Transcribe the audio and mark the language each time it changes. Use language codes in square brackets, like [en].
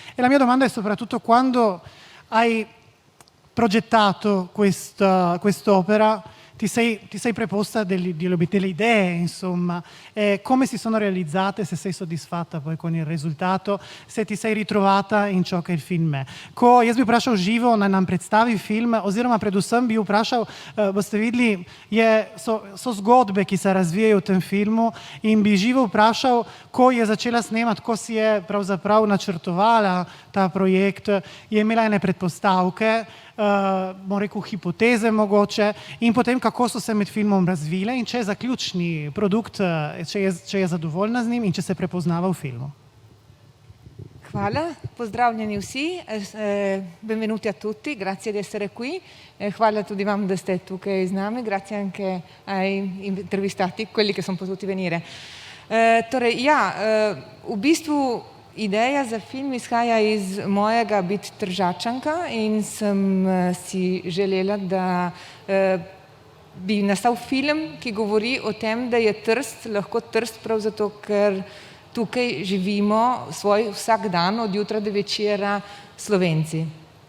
[it] E la mia domanda è soprattutto quando hai progettato quest'opera, ti sei preposta delle idee, insomma, come si sono realizzate, se sei soddisfatta poi con il risultato, se ti sei ritrovata in ciò che il film je. [sl] Jaz bi vprašal Živo, naj nam predstavi film, oziroma predvsem bi vprašal, boste videli, so zgodbe, ki se razvijajo v tem filmu in bi Živo vprašal, ko je začela snemati, ko si je pravzaprav načrtovala ta projekt, je imela ene predpostavke, bom rekel hipoteze mogoče, in potem kako so se med filmom razvile in če je zaključni produkt, če je zadovoljna z njim in če se prepoznava v filmu. Hvala, pozdravljeni vsi, [it] benvenuti a tutti, grazie di essere qui, [sl] hvala tudi vam, da ste tukaj z nami, [it] grazie anche ai intervistati, quelli che sono potuti venire. [sl] Torej, ja, v bistvu ideja za film izhaja iz mojega biti Tržačanka in sem si želela, da bi nastal film, ki govori o tem, da je Trst lahko Trst prav zato, ker tukaj živimo svoj vsak dan od jutra do večera Slovenci.